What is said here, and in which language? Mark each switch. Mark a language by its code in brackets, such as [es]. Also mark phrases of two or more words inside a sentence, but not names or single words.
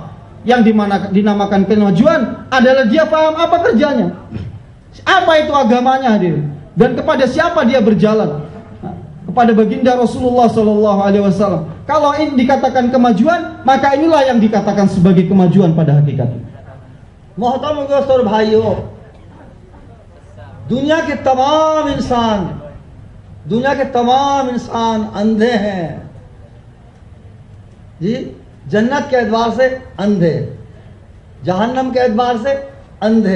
[id] Yang dinamakan kemajuan adalah dia paham apa kerjanya, apa itu agamanya hadirin, dan kepada siapa dia berjalan. Kepada baginda Rasulullah [ar] صلى الله عليه وسلم. [id] Kalau ini dikatakan kemajuan, maka inilah yang dikatakan sebagai kemajuan pada hakikatnya. [hi] मोहतरम दोस्तों और भाइयों, दुनिया के तमाम इंसान अंधे हैं जी। जन्नत के एतबार से अंधे, जहन्नम के एतबार से अंधे।